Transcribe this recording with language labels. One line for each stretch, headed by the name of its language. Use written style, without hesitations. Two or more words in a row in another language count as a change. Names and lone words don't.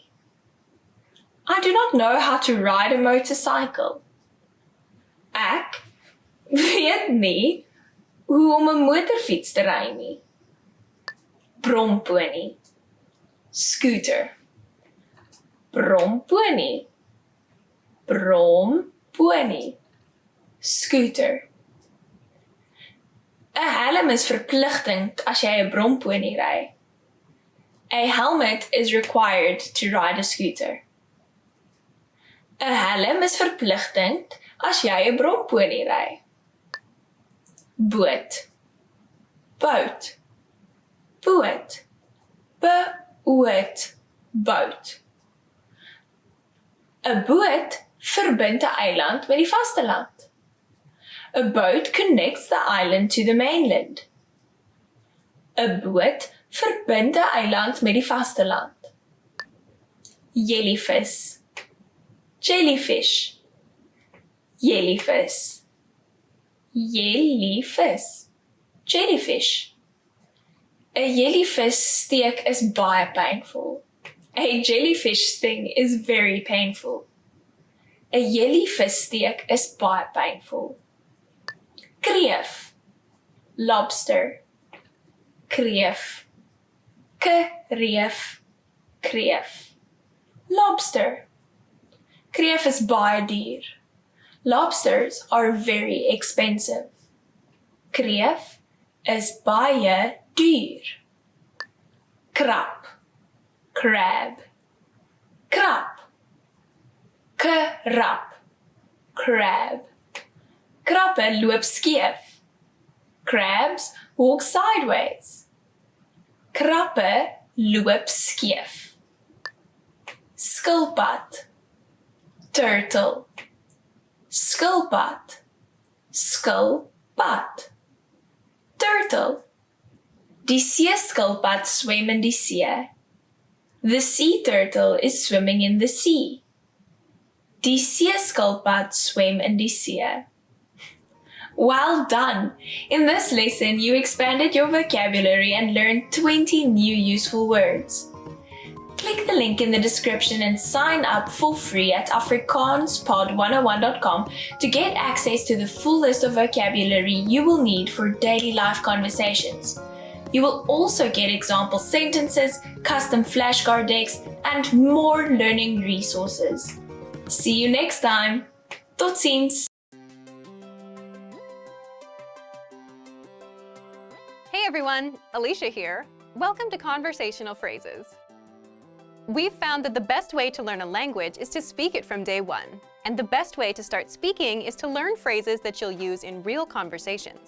English: I do not know how to ride a motorcycle.
Afrikaans: Ek weet nie hoe om 'n motorfiets te ry nie. Bromponie, scooter, bromponie, bromponie, scooter. 'n helm is verpligtend as jy 'n bromponie ry.
English: A helmet is required to ride a scooter.
Afrikaans: 'n helm is verpligtend as jy 'n bromponie ry. Boot. Boat. Boot. Boot. Boot. 'n boot verbind 'n eiland met die vasteland.
English: A boat connects the island to the mainland.
Afrikaans: 'n boot verbind 'n eiland met die vasteland. Jellyvis. Jellyfish. Jellyvis. Jellyvis.
English: Jellyfish.
Afrikaans: 'n jellyfish steek is baie painful.
English: A jellyfish sting is very painful.
Afrikaans: 'n jellyfish steek is baie painful. Kreef. Lobster. Kreef. Kreef. Kreef. Lobster. Kreef is baie duur.
English: Lobsters are very expensive.
Afrikaans: Kreef is baie duur. Krab. Crab. Krab. Krab. Crab. Krappe loop skeef.
English: Crabs walk sideways.
Afrikaans: Krappe loop skeef. Skilpad. Turtle. Skilpad. Skilpad.
English: Turtle.
Afrikaans: Die seeskilpad swem in die see.
English: The sea turtle is swimming in the sea.
Afrikaans: Die seeskilpad swem in die see.
English: Well done! In this lesson, you expanded your vocabulary and learned 20 new useful words. Click the link in the description and sign up for free at afrikaanspod101.com to get access to the full list of vocabulary you will need for daily life conversations. You will also get example sentences, custom flashcard decks, and more learning resources. See you next time!
Afrikaans: Tot ziens!
English: Hey everyone, Alicia here. Welcome to Conversational Phrases. We've found that the best way to learn a language is to speak it from day one. And the best way to start speaking is to learn phrases that you'll use in real conversations.